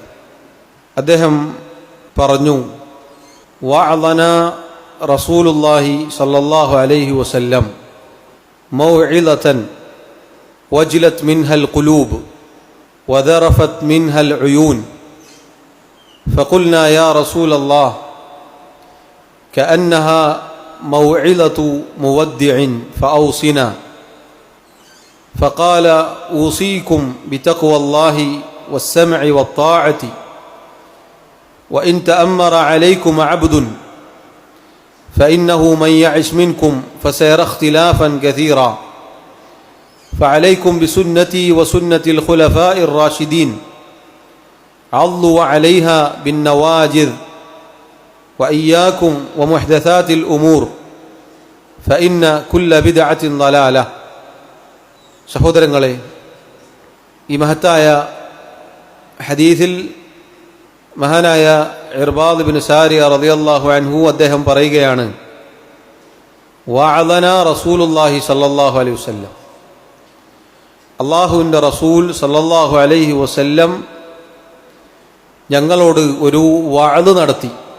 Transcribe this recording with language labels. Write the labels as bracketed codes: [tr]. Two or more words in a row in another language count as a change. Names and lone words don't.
[ml] അദ്ദേഹം പറഞ്ഞു, [ar] وعظنا رسول الله صلى الله عليه وسلم موعظة وجلت منها القلوب وذرفت منها العيون فقلنا يا رسول الله كأنها موعظة مودع فأوصنا فقال أوصيكم بتقوى الله والسمع والطاعة وإن تأمر عليكم عبد فإنه من يعش منكم فسيرى اختلافا كثيرا فعليكم بسنتي وسنة الخلفاء الراشدين عضوا عليها بالنواجذ وإياكم ومحدثات الأمور فإن كل بدعة ضلالة. [ml] സഹോദരങ്ങളെ, ഈ മഹത്തായ ഹദീസിൽ മഹാനായ ഇർബാദ് ഇബ്നു സാരിയ [ar] رضي الله عنه [ml] അദ്ദേഹം പറയുകയാണ്, [ar] وعظنا رسول الله صلى الله عليه وسلم, [ml] അല്ലാഹുവിൻ്റെ റസൂൽ [ar] صلى الله عليه وسلم [ml] ഞങ്ങളോട് ഒരു വഅദ് നടത്തി.